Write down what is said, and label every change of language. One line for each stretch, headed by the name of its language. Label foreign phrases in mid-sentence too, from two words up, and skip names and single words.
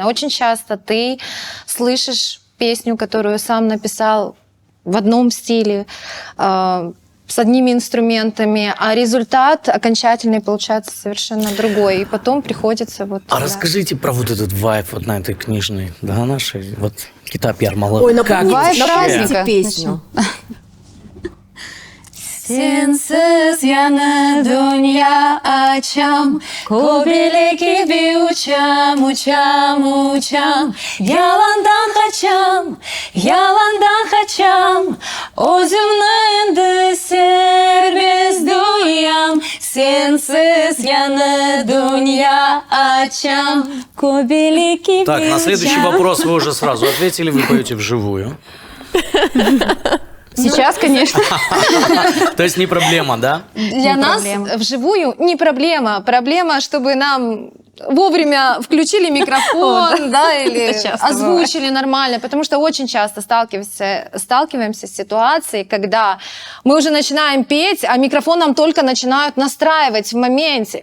Russian: Очень часто ты слышишь песню, которую сам написал в одном стиле, с одними инструментами, а результат окончательный получается совершенно другой. И потом приходится расскажите про вот этот вайб вот на этой книжной, да, нашей, вот Китап Ярмалык. Ой, напомните песню.
Crimean Tatar: Sensiz yana dünya açam, Kobelek gibi uçam, uçam, uçam. Yalandan kaçam, Özümden serbest duyam. Sensiz yana dünya açam, Kobelek gibi
Russian: Так, на следующий вопрос вы уже сразу ответили, вы поете вживую. Сейчас, конечно. То есть не проблема, да? Для нас вживую не проблема. Проблема, чтобы нам вовремя включили микрофон, да, или озвучили нормально, потому что очень часто сталкиваемся с ситуацией, когда мы уже начинаем петь, а микрофон нам только начинают настраивать в моменте.